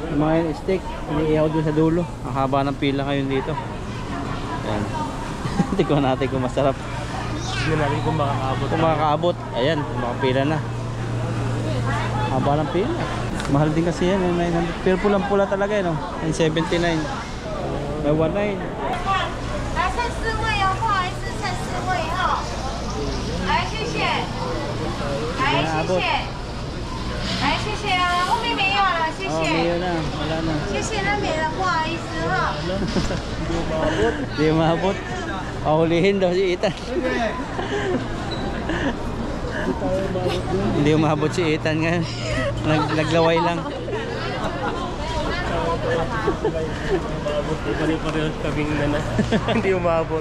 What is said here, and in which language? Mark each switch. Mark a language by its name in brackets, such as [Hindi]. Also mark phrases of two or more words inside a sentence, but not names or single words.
[Filipino] yung mga steak, iniihaw dun sa dulo. Ang haba ng pila ngayon dito. Ayan. Tignan natin kung masarap. Hindi natin kung makakaabot. Kung makakaabot, ayan, makapila na. Haba ng pila. Mahal din kasi yan, 900. Pero pulang-pula talaga yun, 979. May 19. [Chinese] 来三四位哦，不好意思，三四位哈。来，谢谢。来，谢谢。来，谢谢啊，后面没有了，谢 Oh, 谢。 [Filipino] mayo na, wala na. [Chinese] 谢谢，那没了，不好意思哈。 [Filipino] Hindi umabot. Pahulihin daw si Ethan. Hindi umabot si Ethan ngayon. Naglaway lang. Pare-parehas kaming hindi umabot.